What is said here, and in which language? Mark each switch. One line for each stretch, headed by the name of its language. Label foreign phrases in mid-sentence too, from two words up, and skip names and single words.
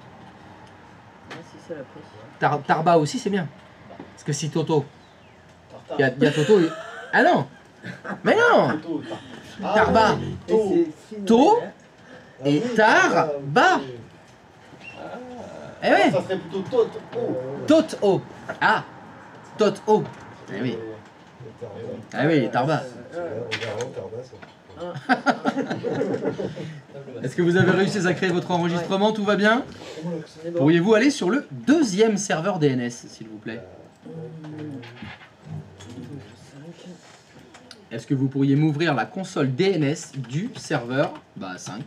French: Tarba aussi, c'est bien. Parce que si Toto. Il y a Toto. Ah non! Mais non! Tarba. To et Tarba. Eh oui! Ça serait plutôt Tot-O. Tot-O. Ah! Tot-O. Eh oui. Ah oui, Tarba. Est-ce que vous avez réussi à créer votre enregistrement? Tout va bien? Pourriez-vous aller sur le deuxième serveur DNS, s'il vous plaît? Est-ce que vous pourriez m'ouvrir la console DNS du serveur 5?